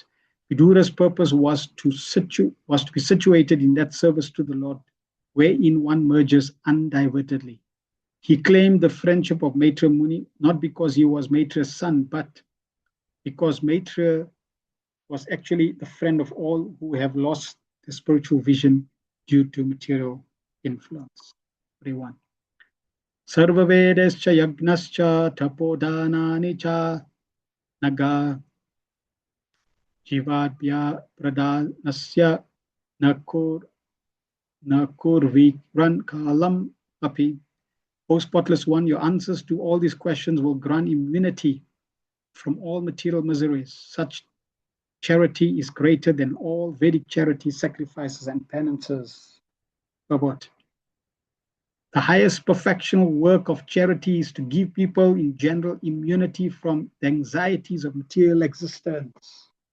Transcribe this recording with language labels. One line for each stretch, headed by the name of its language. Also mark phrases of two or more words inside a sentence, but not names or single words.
English: Vidura's purpose was to be situated in that service to the Lord, wherein one merges undivertedly. He claimed the friendship of Maitreya Muni, not because he was Maitreya's son, but because Maitreya was actually the friend of all who have lost the spiritual vision due to material influence. 31.
Sanskrit: Sarvavedascha yagnascha tapodanani cha naga jivadbhya pradanasya nakur vikran kalam api.
English: O spotless one, your answers to all these questions will grant immunity from all material miseries. Such charity is greater than all Vedic charity, sacrifices, and penances. But the highest perfectional work of charity is to give people in general immunity from the anxieties of material existence.